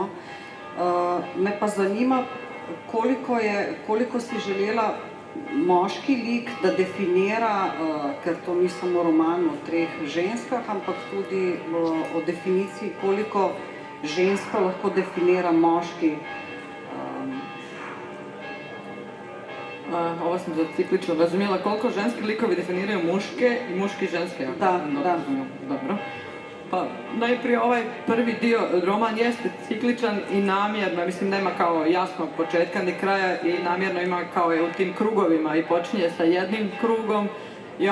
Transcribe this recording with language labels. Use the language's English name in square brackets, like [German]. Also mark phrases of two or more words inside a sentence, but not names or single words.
[Slovenian] Me pa zanima, koliko si želela moški lik, da definira, ker to ni samo roman o treh ženskah, ampak tudi o definiciji, koliko ženska lahko definira moški. [Bosnian] Ovo sam za ciklično razumjela, koliko ženski likovi definiraju muške i muški ženske. Da. Dobro. Pa najprije ovaj prvi dio, roman jeste cikličan i namjerno, mislim nema kao jasnog početka ni kraja i namjerno ima kao je u tim krugovima i počinje sa jednim krugom i